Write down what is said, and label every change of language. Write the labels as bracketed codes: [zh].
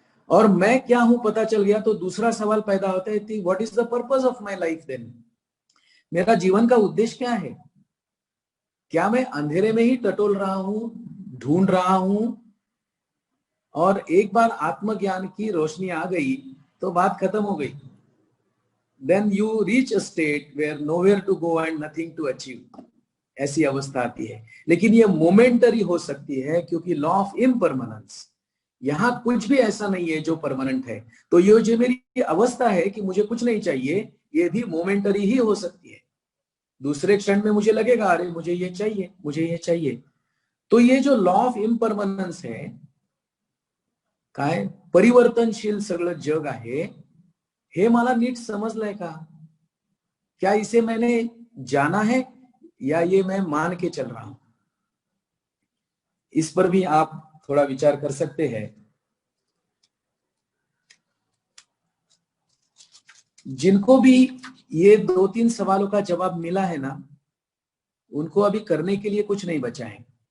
[hi] और मैं क्या हूं पता चल गया तो दूसरा सवाल पैदा होता है, [en] What is the purpose of my life then? [hi] मेरा जीवन का उद्देश्य क्या है? क्या मैं अंधेरे में ही टटोल रहा हूं, ढूंढ रहा हूं, और एक बार आत्मज्ञान की रोशनी आ गई तो बात खत्म हो गई? [en] Then you reach a state where nowhere to go and nothing to achieve. [hi] ऐसी अवस्था आती है। लेकिन ये मोमेंटरी हो सकती है, क्योंकि लॉ ऑफ इम्परमानेंस, यहां कुछ भी ऐसा नहीं है जो परमानेंट है। तो ये जो मेरी अवस्था है कि मुझे कुछ नहीं चाहिए, ये भी मोमेंटरी ही हो सकती है। दूसरे क्षण में मुझे लगेगा अरे मुझे ये चाहिए, मुझे ये चाहिए। तो ये जो लॉ ऑफ इम्परमानेंस है, [mr] काय परिवर्तनशील सगळं जग आहे, हे मला नीट समजलंय का? [hi] क्या इसे मैंने जाना है या ये मैं मान के चल रहा हूं? इस पर भी आप थोड़ा विचार कर सकते हैं। जिनको भी ये 2-3 सवालों का जवाब मिला है ना, उनको अभी करने के लिए कुछ नहीं बचा है।